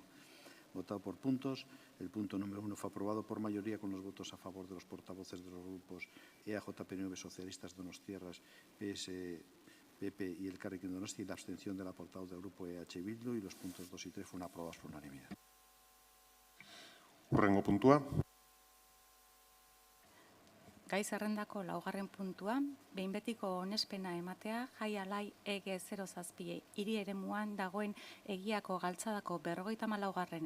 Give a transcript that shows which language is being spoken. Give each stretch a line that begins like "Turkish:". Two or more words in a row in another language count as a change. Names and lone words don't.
Spanish: Votado por puntos. El punto número 1 fue aprobado por mayoría con los votos a favor de los portavoces de los grupos EAJ, PNV, Socialistas, Donostiarras, PS, PP y Elkarrekin Donostia, y la abstención de la portavoz del grupo EH Bildu, y los puntos 2 y 3 fueron aprobados por unanimidad.
Basque: Hurrengo puntua. Gai zerrendako laugarren puntua, behin betiko onespena ematea Jai Alai EG 07 hiri eremuan dagoen egiako galtzadako 54.